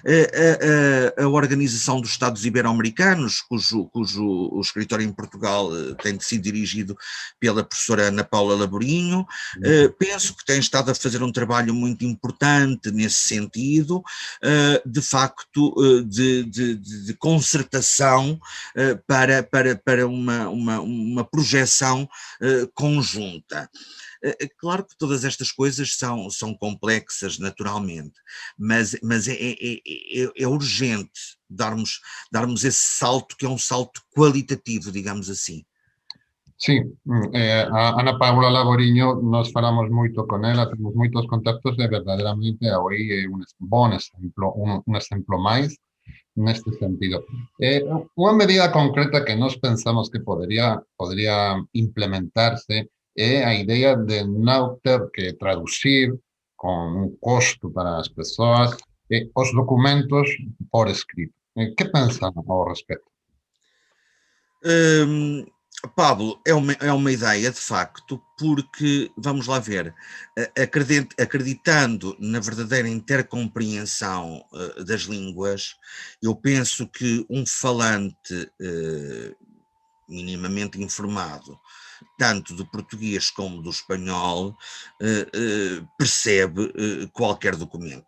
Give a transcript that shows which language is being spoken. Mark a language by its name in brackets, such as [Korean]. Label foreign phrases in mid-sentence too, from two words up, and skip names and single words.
[Portuguese] A Organização dos Estados Ibero-Americanos, cujo o escritório em Portugal tem sido dirigido pela professora Ana Paula Laborinho, penso que tem estado a fazer um trabalho muito importante nesse sentido, de facto, de concertação para uma projeção conjunta. Claro que todas estas coisas são complexas naturalmente, mas é urgente darmos esse salto, que é um salto qualitativo, digamos assim. [Galician] Sí, a Ana Paula Laboriño nos falamos moito con ela, temos moitos contactos e verdadeiramente aí é un bon exemplo, un exemplo máis neste sentido. Unha medida concreta que nós pensamos que podría implementarse é a idea de non ter que traducir con un costo para as persoas os documentos por escrito. Que pensan ao respecto? Hum, [Portuguese] Pablo, é uma ideia de facto, porque, vamos lá ver, acreditando na verdadeira intercompreensão das línguas, eu penso que um falante minimamente informado, tanto do português como do espanhol, percebe qualquer documento.